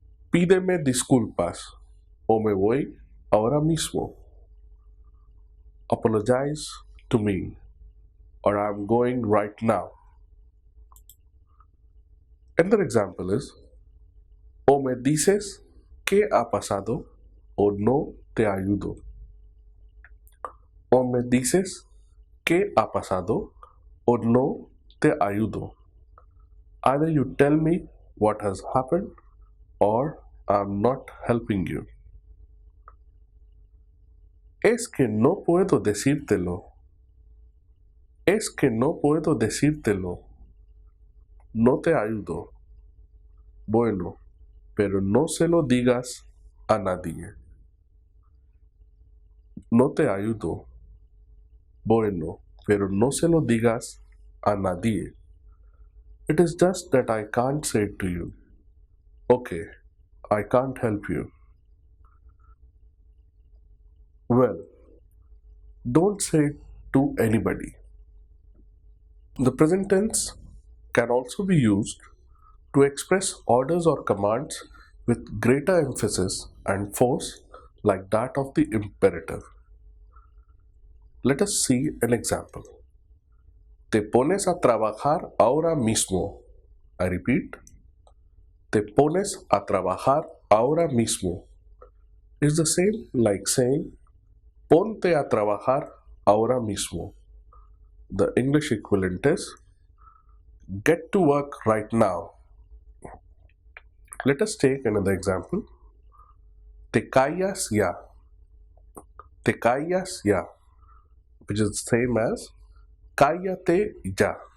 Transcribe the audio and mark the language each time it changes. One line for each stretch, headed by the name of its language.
Spanish: Pídeme disculpas o me voy ahora mismo.
English: Apologize to me or I'm going right now. Another example is
Spanish: O me dices qué ha pasado o no te ayudo. O me dices qué ha pasado o no te ayudo.
English: Either you tell me what has happened or I'm not helping you.
Spanish: Es que no puedo decírtelo. Es que no puedo decírtelo. No te ayudo. Bueno, pero no se lo digas a nadie. No te ayudo. Bueno, pero no se lo digas a nadie.
English: It is just that I can't say it to you. Okay, I can't help you. Well, don't say it to anybody. The present tense can also be used to express orders or commands with greater emphasis and force, like that of the imperative. Let us see an example.
Spanish: Te pones a trabajar ahora mismo.
English: I repeat,
Spanish: te pones a trabajar ahora mismo
English: is the same like saying
Spanish: ponte a trabajar ahora mismo.
English: The English equivalent is get to work right now. Let us take another example.
Spanish: Te callas ya. Te callas ya,
English: which is the same as
Spanish: cállate ya.